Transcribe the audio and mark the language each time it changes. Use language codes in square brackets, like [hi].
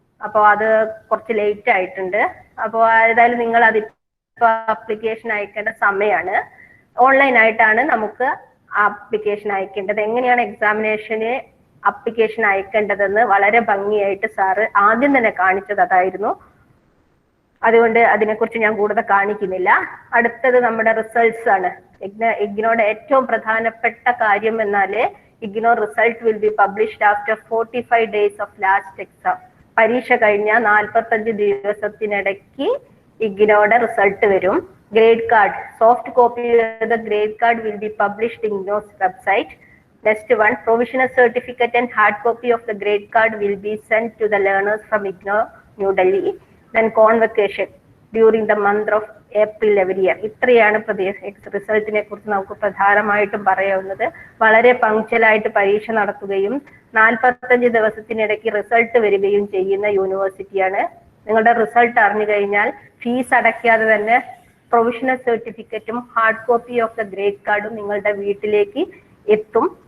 [ml] അപ്പോൾ അത് കുറച്ച് ലേറ്റ് ആയിട്ടുണ്ട്. അപ്പോൾ ഏതായാലും നിങ്ങൾ അതിപ്പോ ആപ്ലിക്കേഷൻ അയക്കേണ്ട സമയമാണ്. ഓൺലൈൻ ആയിട്ടാണ് നമുക്ക് ആപ്ലിക്കേഷൻ അയക്കേണ്ടത്. എങ്ങനെയാണ് എക്സാമിനേഷന് ആപ്ലിക്കേഷൻ അയക്കേണ്ടതെന്ന് വളരെ ഭംഗിയായിട്ട് സാറ് ആദ്യം തന്നെ കാണിച്ചത് അതായിരുന്നു. അതുകൊണ്ട് അതിനെക്കുറിച്ച് ഞാൻ കൂടുതൽ കാണിക്കുന്നില്ല. അടുത്തത് നമ്മുടെ റിസൾട്ട്സ് ആണ്. IGNOയുടെ ഏറ്റവും പ്രധാനപ്പെട്ട കാര്യം എന്നാല് [en] IGNOU result will be published after 45 days of last exam. [ml] പരീക്ഷ കഴിഞ്ഞ 45 ദിവസത്തിനിടയ്ക്ക് IGNOയുടെ റിസൾട്ട് വരും. [en] grade card, soft copy of the grade card will be published in IGNO's website. Next one, provisional certificate and hard copy of the grade card will be sent to the learners from IGNO New Delhi. Then convocation during the month of April every year. [ml] ഇത്രയാണ് റിസൾട്ടിനെ കുറിച്ച് നമുക്ക് പ്രധാനമായിട്ടും പറയാവുന്നത്. വളരെ പങ്ക്ച്വലായിട്ട് പരീക്ഷ നടത്തുകയും 45 ദിവസത്തിനിടയ്ക്ക് result വരികയും ചെയ്യുന്ന യൂണിവേഴ്സിറ്റിയാണ്. നിങ്ങളുടെ റിസൾട്ട് അറിഞ്ഞു കഴിഞ്ഞാൽ ഫീസ് അടയ്ക്കാതെ തന്നെ പ്രൊവിഷണൽ സർട്ടിഫിക്കറ്റും hard copy of the grade കാർഡും നിങ്ങളുടെ വീട്ടിലേക്ക് എത്തും.